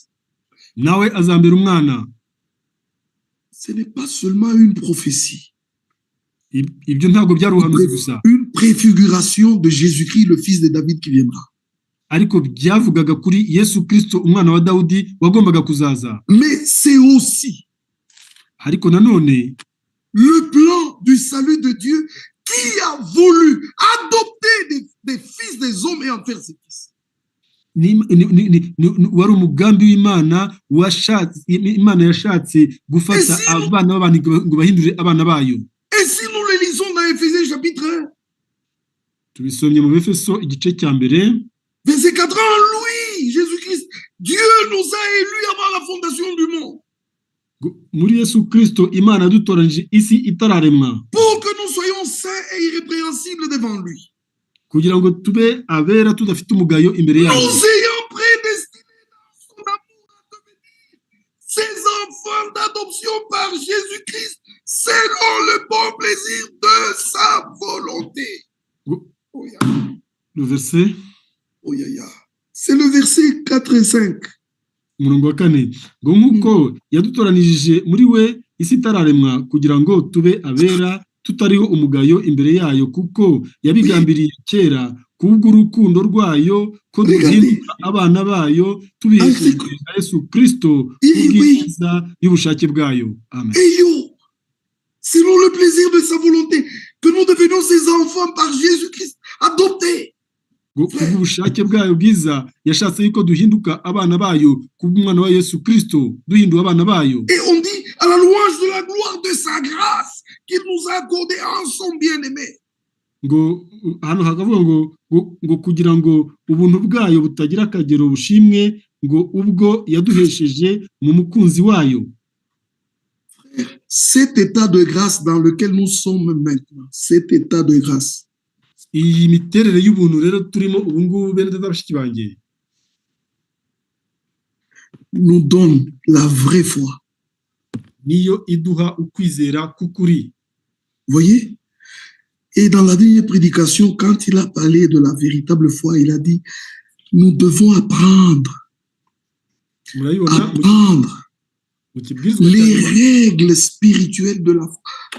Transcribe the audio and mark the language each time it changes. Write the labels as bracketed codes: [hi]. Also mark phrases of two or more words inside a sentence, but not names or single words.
[rw] Nawe azambera umwana. [fr] Ce n'est pas seulement une prophétie. [rw] Ibyo ntabwo byari ubuhanuzi gusa. [fr] Une préfiguration de Jésus-Christ, le fils de David qui viendra. [rw] Ariko byavugaga kuri Yesu Kristo umwana wa Dawudi wagombaga kuzaza. [fr] Mais c'est aussi [rw] ariko nanone [fr] le plan du salut de Dieu qui a voulu adopter des fils des hommes et en faire ses fils. [rw] Wari umugambi w'Imana Imana yashatse gufata abana b'abantu ngo bahindure abana bayo. [fr] Et si nous le lisons dans Éphésiens chapitre 1, [rw] tubisomye mu Efeso igice cya mbere [fr] verset 4, en lui, Jésus-Christ, Dieu nous a élus avant la fondation du monde. [rw] Muri Yesu Kristo Imana yadutoranyije isi itararemwa. [fr] Pour que nous soyons saints et irrépréhensibles devant lui. [rw] Kugira ngo tube abera tudafite umugayo imbere yayo. [fr] Nous ayons prédestiné dans son amour à devenir ses enfants d'adoption par Jésus-Christ selon le bon plaisir de sa volonté. [en] Oh, yeah. [fr] Le verset [en] Oh, yeah, yeah. [fr] C'est le verset 4 et 5. [rw] umurongo wa 4 ngo nk'uko yadutoranije muri we isi itararemwa kugira ngo tube abera tutariho umugayo imbere yayo kuko yabigambiriye kera kubw'urukundo rwayo ko duhinduka abana bayo tubiheshejwe na Yesu Kristo kubw'ibyiza y'ubushake bwayo. Amen. [fr] Selon le plaisir de sa volonté, que nous devenions ses enfants par Jésus-Christ, adoptés. [rw] Kubw'ubushake bwayo bwiza yashatse yuko duhinduka abana bayo kubw'umwana wa Yesu Kristo duhinduka abana bayo. [fr] Et on dit à la louange de la gloire de sa grâce qu'il nous a accordé en son bien-aimé. [rw] Ngo hano hakavuga ngo kugira ngo ubuntu bwayo butagira akagero bushimwe ngo ubwo yaduhesheje mu mukunzi wayo. [fr] Cet état de grâce dans lequel nous sommes maintenant, cet état de grâce, [rw] iyi miterere y'ubuntu rero turimo ubu ngubu bene data bashiki banjye, [fr] nous donne la vraie foi. [rw] niyo iduha ukwizera k'ukuri. [fr] Voyez? Et dans la dernière prédication, quand il a parlé de la véritable foi, il a dit, nous devons apprendre les règles spirituelles de la foi.